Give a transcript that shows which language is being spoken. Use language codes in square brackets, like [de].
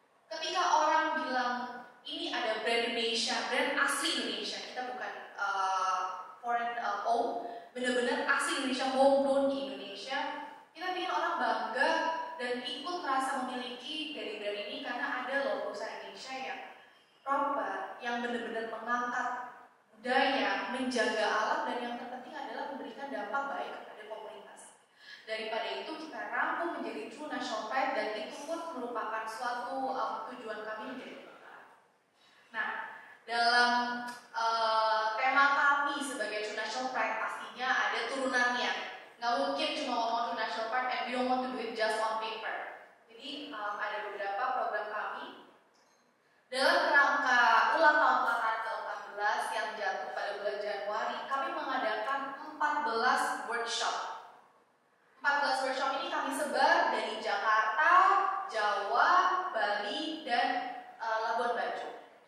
[id] Ketika orang bilang ini ada brand Indonesia, brand asli Indonesia, kita bukan foreign owned, benar-benar asli Indonesia, homegrown di Indonesia, kita ingin orang bangga dan ikut merasa memiliki dari brand ini karena ada loh perusahaan Indonesia yang proper, yang benar-benar mengangkat budaya, menjaga alam, dan yang terpenting adalah memberikan dampak baik kepada komunitas. Daripada itu kita rangkum menjadi True National Pride, dan itu pun merupakan suatu tujuan kami menjadi kebanggaan. Nah, dalam tema kami sebagai True National Pride pastinya ada turunannya. Nggak mungkin cuma ngomong [en] True National Pride and we don't want to do it just on paper. [id] Jadi ada beberapa program kami dalam kerangka ulang tahun pelataran ke-14 yang jatuh pada bulan Januari. Kami mengadakan 14 workshop. 14 workshop ini kami sebar dari Jakarta, Jawa, Bali, dan Labuan Bajo.